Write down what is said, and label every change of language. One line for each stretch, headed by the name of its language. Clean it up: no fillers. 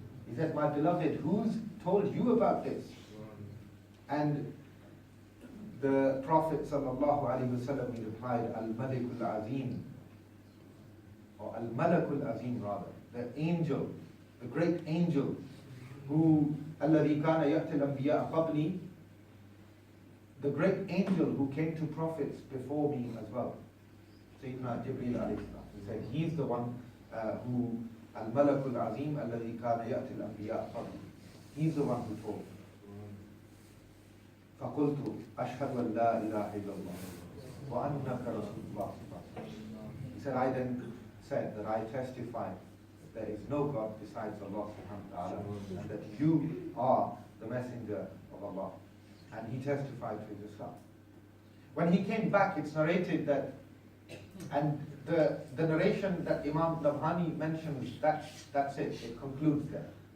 English: He said, my beloved, who's told you about this? And the Prophet sallallahu alaihi wasallam, he replied, Al-Malikul Azim, or Al-Malakul Azim rather, the angel, the great angel, who
Arabic: الذي كان يأتي الأنبياء قبلي,
English: the great angel who came to prophets before me as well, Sayyidina Jibreel alayhi salam. He said, he's the one who Al-Malakul Azim
Arabic: الذي كان يأتي الأنبياء قبلي.
English: He's the one who told me.
Arabic: فقلت أشهد أن لا إله إلا الله وأنك رسول الله.
English: He said, I then said that I testify that there is no God besides Allah subhanahu wa ta'ala, and that you are the messenger of Allah. And he testified to his Islam. When he came back, it's narrated that, and the narration that Imam Nabhani mentions, that's it, it concludes there.